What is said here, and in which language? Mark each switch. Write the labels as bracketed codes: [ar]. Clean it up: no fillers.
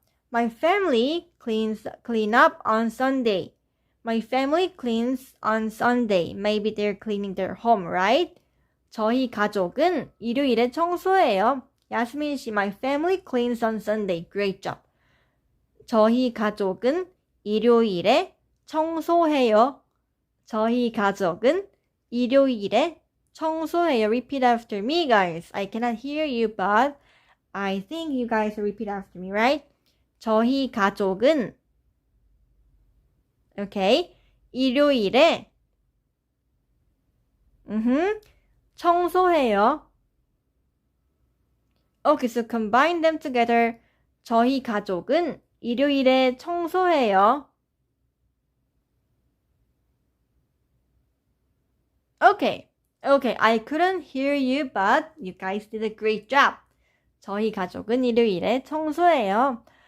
[en] My family clean up on Sunday. My family cleans on Sunday. Maybe they're cleaning their home, right? [ko] 저희 가족은 일요일에 청소해요. [en] 야스민 씨, my family cleans on Sunday. Great job. [ko] 저희 가족은 일요일에 청소해요. 저희 가족은 일요일에 청소해요. [en] Repeat after me, guys. I cannot hear you, but I think you guys repeat after me, right? [ko] 저희 가족은 okay. 일요일에 청소해요. [en] Okay, so combine them together. [ko] 저희 가족은 일요일에 청소해요. [en] Okay, I couldn't hear you, but you guys did a great job. [ko] 저희 가족은 일요일에 청소해요.